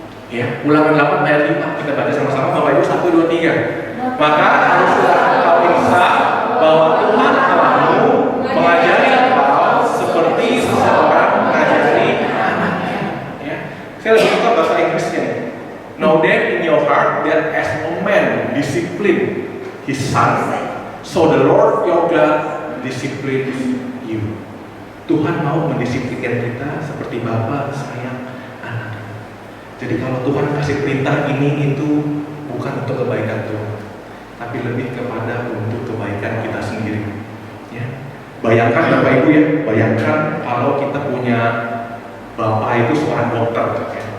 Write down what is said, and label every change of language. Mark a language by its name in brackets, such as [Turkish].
[Indonesian] Ya, Ulangan 8 ayat 5 kita baca sama-sama. Bapak Ibu, 1, 2, 3. Maka haruslah engkau insaf bahwa Tuhan Allahmu mengajari engkau seperti seseorang mengajari anaknya. Ya. Saya lebih suka bahasa Inggrisnya. [English] Know that in your heart that as a man discipline his son, so the Lord your God disciplines you. [Indonesian] Tuhan mau mendisiplinkan kita seperti Bapa sayang anak. Jadi kalau Tuhan kasih perintah ini itu bukan untuk kebaikan Tuhan, tapi lebih kepada untuk kebaikan kita sendiri. Ya. Bayangkan Bapak Ibu ya, bayangkan kalau kita punya Bapak itu seorang dokter, ya.